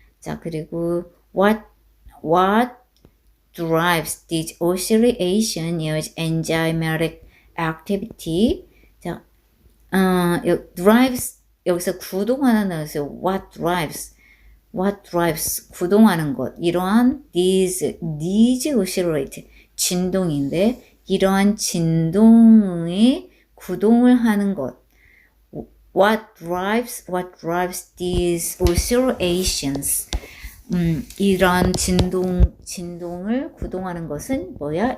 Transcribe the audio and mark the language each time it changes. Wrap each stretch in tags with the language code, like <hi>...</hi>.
<ko>자, 그리고</ko> <en>what drives this oscillation is enzymatic activity.</en> <ko>자, drives 여기서 구동하는 것을 what drives 구동하는 것. 이러한 these oscillate 진동인데 이러한 진동의 구동을 하는 것.</ko> <en>What drives these oscillations?</en> <ko>이런 진동을 구동하는 것은 뭐야?</ko>